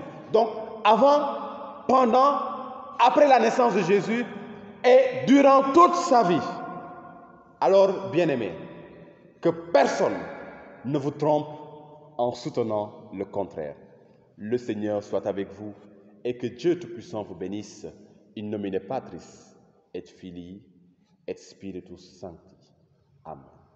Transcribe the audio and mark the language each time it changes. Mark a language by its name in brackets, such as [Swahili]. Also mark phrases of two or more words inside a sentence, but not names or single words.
[French] Donc, avant, pendant, après la naissance de Jésus et durant toute sa vie. Alors, bien-aimés, que personne ne vous trompe en soutenant le contraire. Le Seigneur soit avec vous et que Dieu Tout-Puissant vous bénisse. [Latin] In nomine Patris et Filii et Spiritus Sancti. Amen.